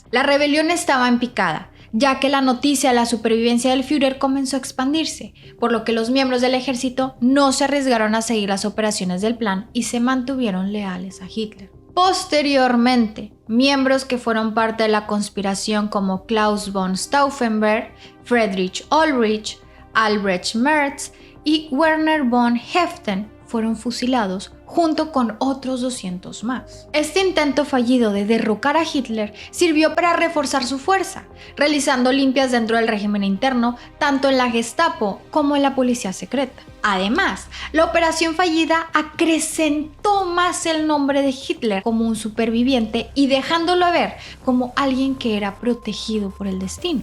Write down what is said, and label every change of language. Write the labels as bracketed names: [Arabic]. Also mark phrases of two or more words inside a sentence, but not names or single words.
[Spanish] La rebelión estaba en picada, ya que la noticia de la supervivencia del Führer comenzó a expandirse, por lo que los miembros del ejército no se arriesgaron a seguir las operaciones del plan y se mantuvieron leales a Hitler. Posteriormente, miembros que fueron parte de la conspiración como Klaus von Stauffenberg, Friedrich Ulrich, Albrecht Merz y Werner von Haeften fueron fusilados junto con otros 200 más. Este intento fallido de derrocar a Hitler sirvió para reforzar su fuerza, realizando limpias dentro del régimen interno, tanto en la Gestapo como en la policía secreta. Además, la operación fallida acrecentó más el nombre de Hitler como un superviviente y dejándolo ver como alguien que era protegido por el destino.